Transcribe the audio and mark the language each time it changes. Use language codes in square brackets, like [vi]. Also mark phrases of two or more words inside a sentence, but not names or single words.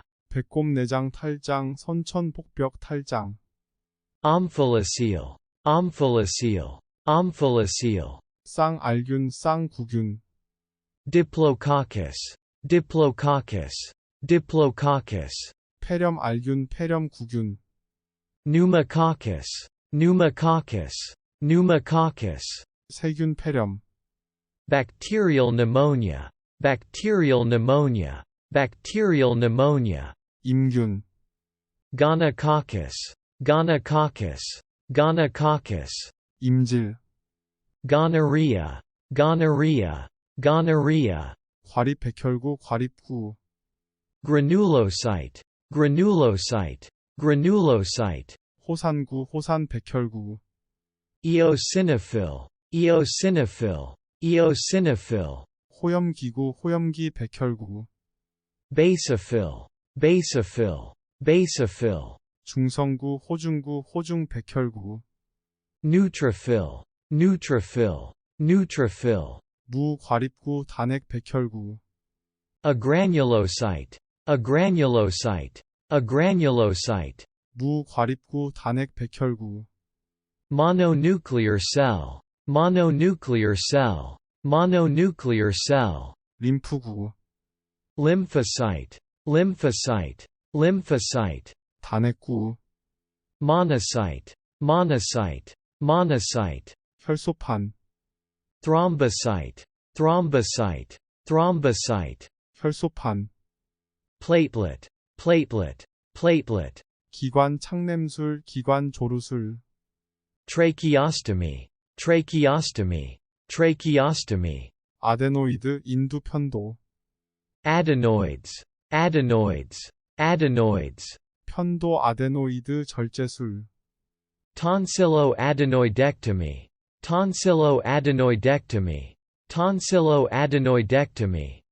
[ko] 배꼽내장 탈장, 선천복벽 탈장, [en] omphalocele, omphalocele, omphalocele, [ko] 쌍알균, 쌍구균, [en] diplococcus, diplococcus, diplococcus, [ko] 폐렴알균, 폐렴구균, [en] pneumococcus, pneumococcus, pneumococcus, [ko] 세균 폐렴, [en] bacterial pneumonia, bacterial pneumonia, bacterial pneumonia, [ko] 임균, [en] gonococcus, gonococcus, gonococcus, [ko] 임질, [en] gonorrhea, gonorrhea, gonorrhea, [ko] 과립백혈구, 과립구, [en] granulocyte, granulocyte, granulocyte, [ko] 호산구, 호산백혈구, [en] eosinophil, eosinophil, eosinophil, [ko] 호염기구, 호염기 백혈구, [en] basophil, basophil, basophil, [ko] 중성구, 호중구, 호중 백혈구, [en] neutrophil, neutrophil, neutrophil, [ko] 무과립구, 단핵 백혈구, [en] agranulocyte, agranulocyte, agranulocyte, [ko] 무과립구, 단핵 백혈구, [en] mononuclear cell, mononuclear cell, mononuclear cell, [ko] 림프구, [en] lymphocyte, lymphocyte, lymphocyte, [ko] 단핵구, [en] monocyte, monocyte, monocyte, [ko] 혈소판, [en] thrombocyte, thrombocyte, thrombocyte, [ko] 혈소판, [en] platelet, platelet, platelet, [ko] 기관 창냄술, 기관 조루술, [en] tracheostomy, tracheostomy, tracheostomy, [ko] 아데노이드 인두편도, [en] adenoids, adenoids, adenoids, [ko] 편도 아데노이드 절제술, [en] tonsilloadenoidectomy, tonsilloadenoidectomy, tonsilloadenoidectomy,